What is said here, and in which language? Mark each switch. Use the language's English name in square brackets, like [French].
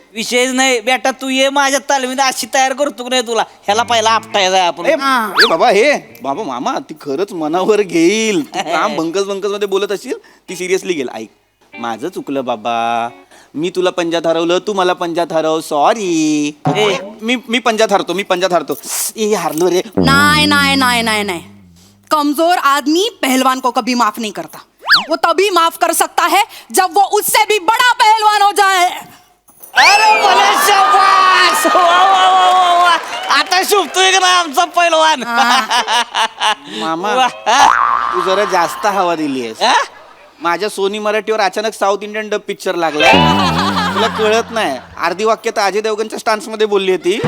[Marathi] विषयच नाही बेटा तू ये माझ्या तालमीत अशी तयार करतो की नाही तुला ह्याला पहिला आपटायचा आपण ए बाबा हे बाबा मामा ती खरंच मनावर घेईल. तू काम बंकस मध्ये बोलत असशील, ती सिरियसली घेईल. ऐक माझं चुकलं बाबा, मी तुला पंजात हरवलं, तू मला पंजात हरव. सॉरी. मी पंजात हरतो. ए हारलो रे. [Hindi] नहीं नहीं नहीं नहीं नहीं कमजोर आदमी पहलवान को कभी माफ नहीं करता. वो तभी माफ कर सकता है जब वो उससे भी बड़ा पहलवान हो जाए. [Marathi] अरे भले शाबास वा वा वा वा वा आता शुभतोय का नाही आमचा पैलवान मामा वा, तू जरा जास्त हवा दिलीयस. हा? माझ्या सोनी मराठीवर अचानक साऊथ इंडियन डब पिक्चर लागला. तुला कळत नाही, अर्धी वाक्य तर अजय देवगणच्या स्टान्स मध्ये बोलली होती.